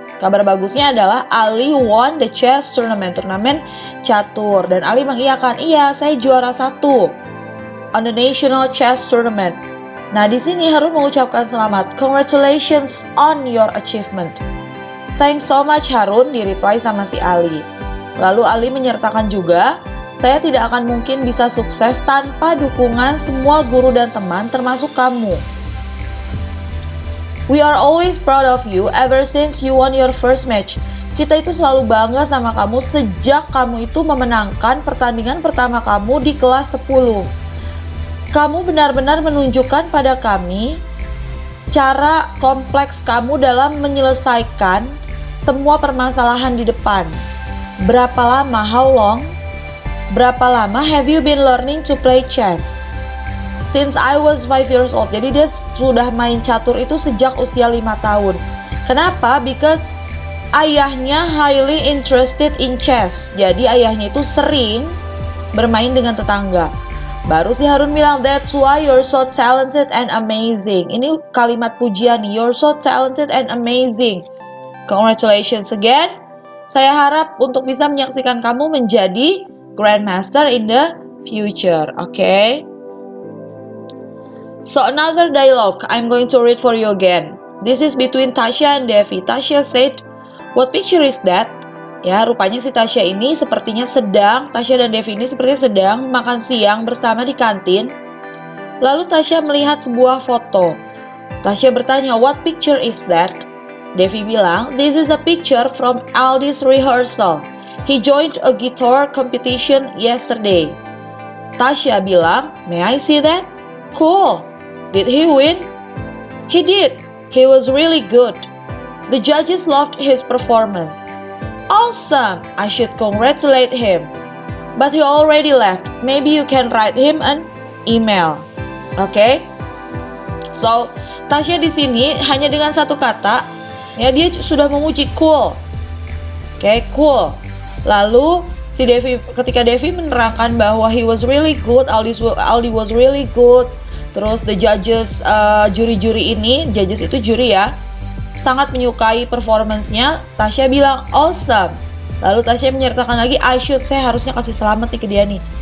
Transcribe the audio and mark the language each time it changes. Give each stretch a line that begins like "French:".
Indonesian: Kabar bagusnya adalah
English: Ali won the chess tournament,
Indonesian: turnamen catur. Dan Ali mengiyakan, iya saya juara 1
English: on the national chess tournament.
Indonesian: Nah, di sini Harun mengucapkan selamat.
English: Congratulations on your achievement. Thanks so much,
Indonesian: Harun, di-reply sama si Ali. Lalu Ali menyertakan juga, saya tidak akan mungkin bisa sukses tanpa dukungan semua guru dan teman, termasuk kamu.
English: We are always proud of you ever since you won your first match.
Indonesian: Kita itu selalu bangga sama kamu sejak kamu itu memenangkan pertandingan pertama kamu di kelas 10. Kamu benar-benar menunjukkan pada kami cara kompleks kamu dalam menyelesaikan semua permasalahan di depan. Berapa lama?
English: How long?
Indonesian: Berapa lama
English: have you been learning to play chess? Since I was 5 years old.
Indonesian: Jadi dia sudah main catur itu sejak usia 5 tahun. Kenapa? Because ayahnya highly interested in chess. Jadi ayahnya itu sering bermain dengan tetangga. Baru si Harun bilang,
English: that's why you're so talented and amazing.
Indonesian: Ini kalimat pujian nih,
English: you're so talented and amazing. Congratulations again.
Indonesian: Saya harap untuk bisa menyaksikan kamu menjadi grandmaster
English: in the future. Okay? So another dialogue, I'm going to read for you again. This is between Tasha and Devi. Tasha said, what picture is that?
Indonesian: Ya, rupanya si Tasha ini sepertinya Tasha dan Devi ini sepertinya sedang makan siang bersama di kantin. Lalu Tasha melihat sebuah foto. Tasha bertanya,
English: what picture is that?
Indonesian: Devi bilang,
English: this is a picture from Aldi's rehearsal. He joined a guitar competition yesterday.
Indonesian: Tasha bilang,
English: may I see that? Cool. Did he win? He did. He was really good. The judges loved his performance. Awesome! I should congratulate him. But he already left. Maybe you can write him an email. Okay?
Indonesian: So, Tasha di sini hanya dengan satu kata, ya dia sudah memuji cool.
English: Okay, cool.
Indonesian: Lalu si Devi, ketika Devi menerangkan bahwa
English: he was really good, Aldi was really good,
Indonesian: Terus
English: the judges,
Indonesian: juri-juri ini, judges itu juri ya, sangat menyukai performance-nya. Tasya bilang awesome. Lalu Tasya menyertakan lagi, saya harusnya kasih selamat nih ke dia nih.